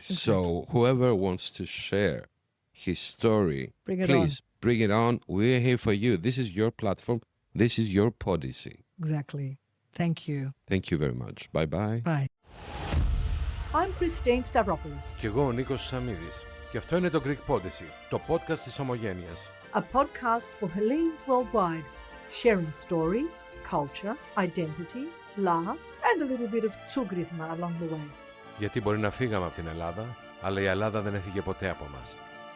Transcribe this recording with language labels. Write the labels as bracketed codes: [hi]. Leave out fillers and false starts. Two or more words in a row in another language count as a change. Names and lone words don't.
[en] Exactly. So whoever wants to share his story, Bring it please bring it on. We're here for you. This is your platform. This is your Podyssey. Exactly. Thank you. Thank you very much. Bye-bye. Bye. I'm Christine Stavropoulos, [el] Κι εγώ ο Νίκος Σαμίδης. Και αυτό είναι το Greek Podyssey, το podcast της Ομογένειας. [en] a podcast for Hellenes worldwide, sharing stories, culture, identity, laughs, and a little bit of tsugrisma along the way. [el] Γιατί μπορεί να φύγαμε από την Ελλάδα, αλλά η Ελλάδα δεν έφυγε ποτέ από μας.